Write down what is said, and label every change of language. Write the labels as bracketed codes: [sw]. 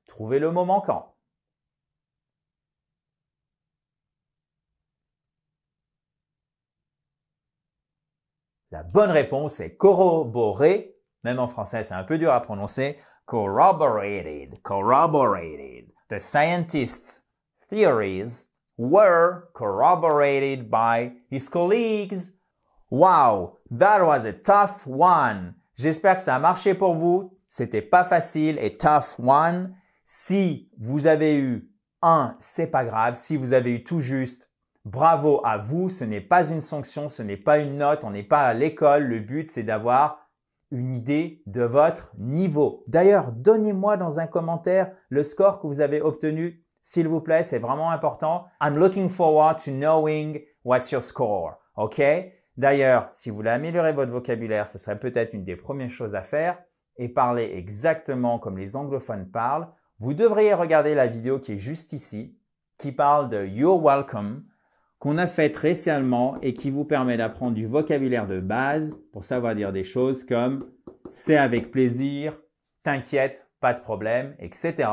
[fr] Trouvez le mot manquant. La bonne réponse est corroborer. Même en français, c'est un peu dur à prononcer. [en] Corroborated, corroborated. The scientist's theories were corroborated by his colleagues. Wow, that was a tough one. [fr] J'espère que ça a marché pour vous. C'était pas facile et [en] tough one. [fr] Si vous avez eu 1, c'est pas grave. Si vous avez eu tout juste, bravo à vous. Ce n'est pas une sanction, ce n'est pas une note. On n'est pas à l'école. Le but, c'est d'avoir une idée de votre niveau. D'ailleurs, donnez-moi dans un commentaire le score que vous avez obtenu, s'il vous plaît, c'est vraiment important. [en] I'm looking forward to knowing what's your score, ok? [fr] D'ailleurs, si vous voulez améliorer votre vocabulaire, ce serait peut-être une des premières choses à faire et parler exactement comme les anglophones parlent. Vous devriez regarder la vidéo qui est juste ici, qui parle de You're Welcome, qu'on a faite récemment et qui vous permet d'apprendre du vocabulaire de base pour savoir dire des choses comme « c'est avec plaisir »,« t'inquiète, pas de problème », etc.